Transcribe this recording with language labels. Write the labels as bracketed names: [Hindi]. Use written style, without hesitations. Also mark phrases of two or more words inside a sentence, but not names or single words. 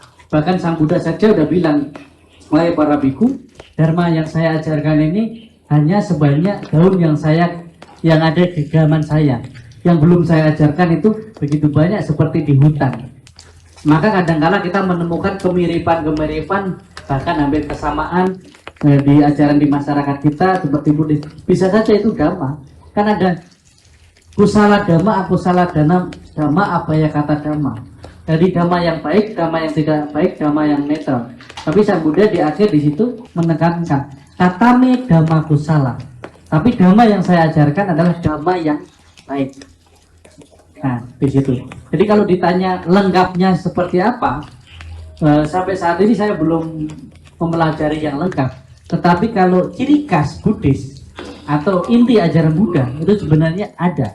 [Indonesian] Bahkan Sang Buddha saja udah bilang, wahai para biku, dharma yang saya ajarkan ini hanya sebanyak daun yang ada di genggaman saya. Yang belum saya ajarkan itu begitu banyak seperti di hutan. Maka kadang-kala kita menemukan kemiripan-kemiripan, bahkan hampir kesamaan di ajaran di masyarakat kita seperti Buddhis. Bisa saja itu dhamma. Kan ada [Pali] kusala dhamma, akusala dhamma, [Indonesian] apa ya kata dhamma. Dari dhamma yang baik, dhamma yang tidak baik, dhamma yang netral. Tapi Sang Buddha di akhir di situ menekankan [Pali] katame dhamma kusala. [Indonesian] Tapi dhamma yang saya ajarkan adalah dhamma yang baik. Nah, di situ. Jadi kalau ditanya lengkapnya seperti apa, sampai saat ini saya belum mempelajari yang lengkap. Tetapi kalau ciri khas Buddhis atau inti ajaran Buddha itu sebenarnya ada.